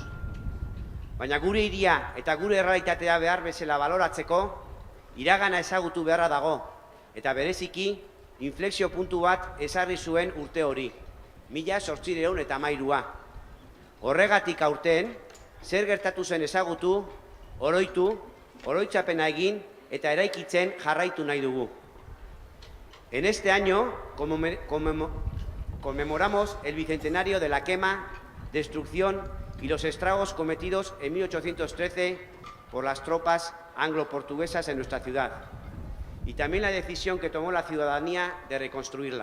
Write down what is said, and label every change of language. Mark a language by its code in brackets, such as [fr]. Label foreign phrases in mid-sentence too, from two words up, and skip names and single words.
[eu] Baina gure hiria eta gure errealitatea behar bezala baloratzeko, iragana ezagutu beharra dago, eta bereziki, inflexio puntu bat ezarri zuen urte hori, 1813. Horregatik aurten, zer gertatu zen ezagutu, oroitu, oroitzapena egin eta eraikitzen jarraitu nahi dugu. [es] En este año conmemoramos el bicentenario de la quema, destrucción y los estragos cometidos en 1813 por las tropas anglo-portuguesas en nuestra ciudad, y también la decisión que tomó la ciudadanía de reconstruirla.